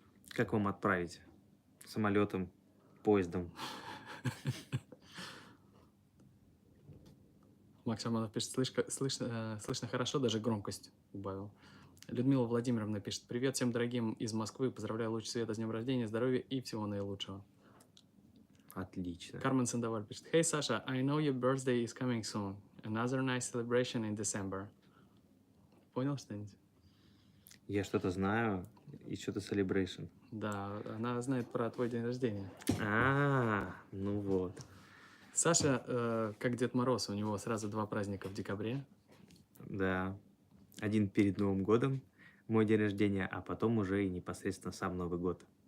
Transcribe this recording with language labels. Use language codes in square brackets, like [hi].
[ru] Как вам отправить? Самолетом, поездом? Макс Шаманов пишет, слышно хорошо, даже громкость убавил. Людмила Владимировна пишет, привет всем дорогим из Москвы. Поздравляю луч света с днем рождения, здоровья и всего наилучшего. Отлично. [en] Кармен Сандоваль пишет, Hey, Sasha, I know your birthday is coming soon. Another nice celebration in December. [ru] Понял что-нибудь? Я что-то знаю и что-то celebration. Да, она знает про твой день рождения. Ну вот. Саша, как Дед Мороз, у него сразу 2 праздника в декабре. Да. Один перед Новым годом, мой день рождения, а потом уже и непосредственно сам Новый год.